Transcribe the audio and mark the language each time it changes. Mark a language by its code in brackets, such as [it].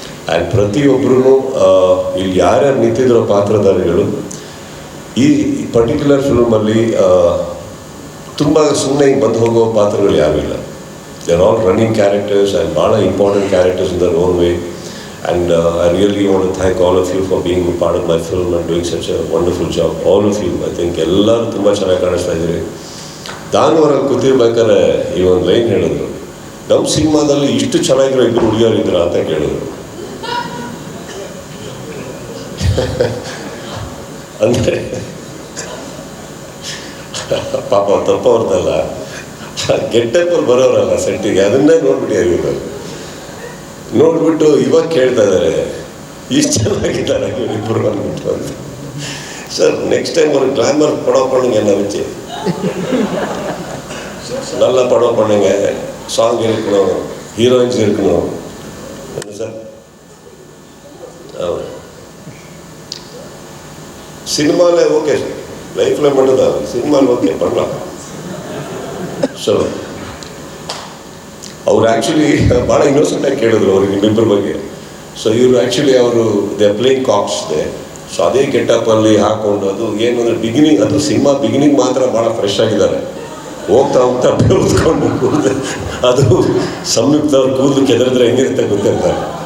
[kn] And ಪ್ರತಿಯೊಬ್ಬರೂ ಇಲ್ಲಿ ಯಾರ್ಯಾರು ನಿಂತಿದ್ರೋ ಪಾತ್ರಧಾರಿಗಳು ಈ ಪರ್ಟಿಕ್ಯುಲರ್ ಫಿಲ್ಮಲ್ಲಿ ತುಂಬ ಸುಮ್ಮನೆ ಹಿಂಗೆ ಬಂದು ಹೋಗೋ ಪಾತ್ರಗಳು ಯಾವಿಲ್ಲ. [en] They are all running characters and ಭಾಳ important characters in their own way. And I really want to thank all of you for being a part of my film and doing such a wonderful job. All of you, I think [kn] ಎಲ್ಲರೂ ತುಂಬ ಚೆನ್ನಾಗಿ ಕಾಣಿಸ್ತಾ ಇದ್ದೀರಿ. ದಾನವರಲ್ಲಿ ಕೂತಿರ್ಬೇಕಾದ್ರೆ ಈ ಒಂದು line ಹೇಳಿದ್ರು, ನಮ್ಮ ಸಿನಿಮಾದಲ್ಲಿ ಇಷ್ಟು ಚೆನ್ನಾಗಿರೋ ಇಬ್ಬರು ಹುಡುಗಿಯರಿದ್ರ ಅಂತ ಕೇಳಿದ್ರು. ಅಂದರೆ ಪಾಪ ತಪ್ಪವ್ರದಲ್ಲ, ಗೆಟ್ಟಪ್ಪಲ್ಲಿ ಬರೋರಲ್ಲ ಸೆಟ್ಟಿಗೆ, ಅದನ್ನೇ ನೋಡ್ಬಿಟ್ಟು ಯಾರಿಗೂ ನೋಡ್ಬಿಟ್ಟು ಇವಾಗ ಕೇಳ್ತಾ ಇದ್ದಾರೆ, ಇಷ್ಟು ಚೆನ್ನಾಗಿದ್ದಾರೆ ಇವರಿಬ್ಬರು ಅಂದ್ಬಿಟ್ಟು ಅಂತ. [ta] ಸರ್ ನೆಕ್ಸ್ಟ್ டைம் ஒரு கிளாமர் படம் பண்ணுங்க, என்ன வச்சு நல்ல படம் பண்ணுங்க, சாங் இருக்கணும், ஹீரோயின்ஸ் இருக்கணும். என்ன சார் சினிமாவில் ஓகே சார், லைஃப்பில் மட்டும்தான், சினிமாவில் ஓகே பண்ணலாம். ஸோ [kn] ಅವ್ರು ಆ್ಯಕ್ಚುಲಿ ಭಾಳ ಇನ್ನೋಸೆಂಟಾಗಿ ಕೇಳಿದ್ರು ಅವ್ರಿಗೆ ನಿಮ್ಮಿಬ್ಬರ ಬಗ್ಗೆ. ಸೊ ಇವರು ಆ್ಯಕ್ಚುಲಿ ಅವರು [en] They playing cocks they. [kn] So ಅದೇ ಗೆಟಪ್ಪಲ್ಲಿ ಹಾಕ್ಕೊಂಡು ಅದು ಏನು ಅಂದರೆ ಬಿಗಿನಿಂಗ್, ಅದು ಸಿನಿಮಾ ಬಿಗಿನಿಂಗ್ ಮಾತ್ರ ಭಾಳ ಫ್ರೆಶ್ ಆಗಿದ್ದಾರೆ. ಹೋಗ್ತಾ ಹೋಗ್ತಾ ಬೆಳೆದ್ಕೊಂಡು ಕೂದಲು, ಅದು ಸಂಯುಕ್ತ ಅವ್ರು ಕೂದಲು ಕೆದರಿದ್ರೆ ಹೆಂಗಿರುತ್ತೆ ಗೊತ್ತಿರ್ತಾರೆ.